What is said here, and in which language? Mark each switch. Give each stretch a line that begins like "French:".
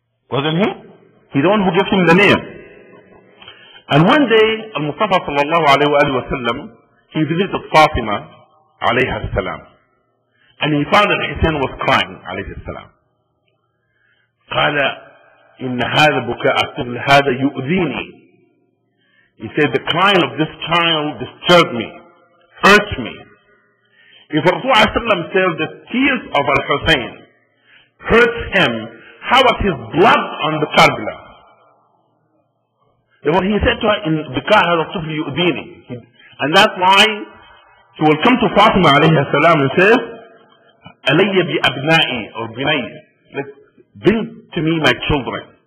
English: Wasn't he? He's the one who gives him the name. And one day, Al-Mustafa sallallahu alayhi wa sallam, he visited Fatima alayha salam. And he found that Hussain was crying alayhi salam.
Arabic: قال إن هذا بكاء الطفل هذا يؤذيني.
English: He said, the crying of this child disturbed me, hurt me. If Rasulullah said the tears of Al-Husayn hurt him, how about his blood on the Karbala? Therefore he said to her, in Bika
Arabic: هذا الطفل يؤذيني.
English: And that's why he will come to Fatima alayhi salam and says,
Arabic: علي بأبنائي
English: or بني, bring to me my children.